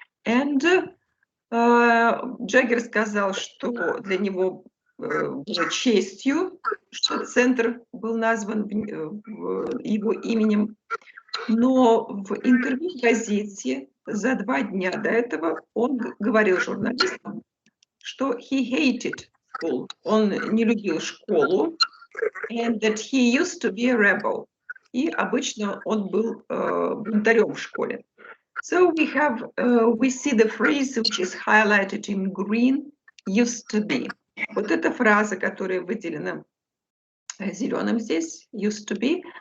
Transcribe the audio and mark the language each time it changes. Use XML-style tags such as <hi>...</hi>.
<ru>And Джаггер сказал, что для него было честью, что центр был назван его именем, но в интервью в газете за 2 дня до этого он говорил журналистам, что</ru> <en>he hated school,</en> <ru>он не любил школу,</ru> <en>and that he used to be a rebel,</en> <ru>и обычно он был бунтарем в школе.</ru> <en>So we see the phrase which is highlighted in green, used to be.</en> <ru>Вот эта фраза, которая выделена зеленым здесь, used to be.</ru>